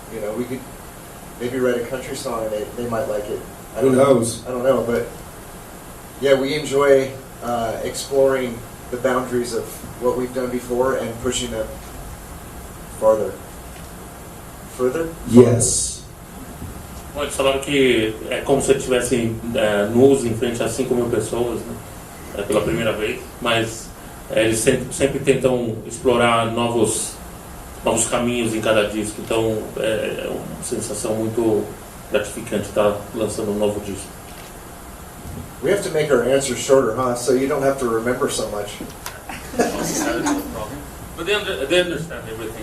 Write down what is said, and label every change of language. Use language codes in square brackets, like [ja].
[en] You know, we could maybe write a country song and they might like it. Who knows? I don't know, but yeah, we enjoy exploring the boundaries of what we've done before and pushing them farther. Further? Yes. [pt] Bom, eles falaram que é como se estivesse nus em frente a 5.000 pessoas, né? Pela primeira vez, mas eles sempre tentam explorar novos caminhos em cada disco, então é uma sensação muito gratificante estar lançando um novo disco. [en] We have to make our answers shorter, huh? So you don't have to remember so much. But they understand everything.